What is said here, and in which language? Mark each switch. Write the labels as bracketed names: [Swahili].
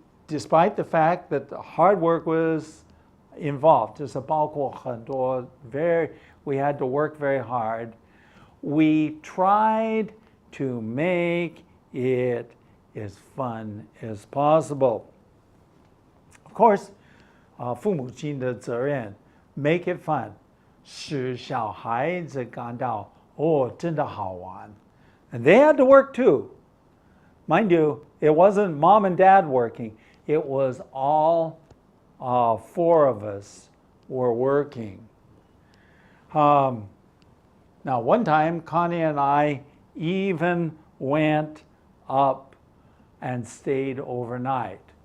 [English] despite the fact that the hard work was involved, [Chinese] 就是包括很多 [English] we had to work very hard. We tried to make it as fun as possible. Of course, [Chinese] 父母亲的责任 [English] make it fun. [Chinese] 使小孩子感到真的好玩. [English] And they had to work too. Mind you, it wasn't mom and dad working. It was all 4 of us were working. Now, one time, Connie and I even went up and stayed overnight.